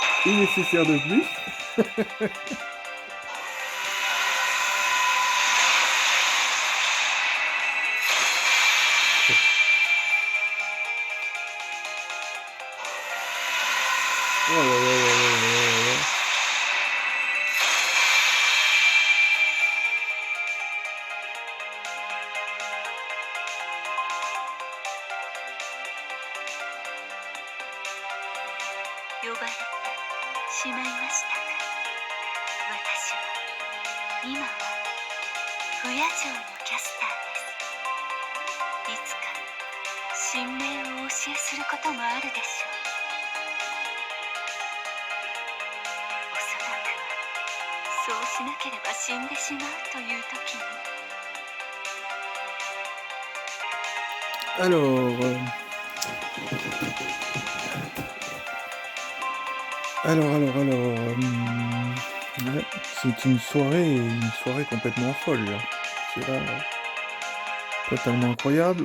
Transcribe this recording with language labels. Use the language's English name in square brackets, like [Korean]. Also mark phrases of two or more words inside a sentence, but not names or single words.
[French] tout nécessaire de plus. Oh là là là là là là là. [Japanese] 呼ばれてしまいましたか。私は今は不夜城のキャスターです。いつか神明をお教えすることもあるでしょう。おそらくはそうしなければ死んでしまうという時に。 [French] Ouais, c'est une soirée complètement folle là. C'est là, totalement incroyable.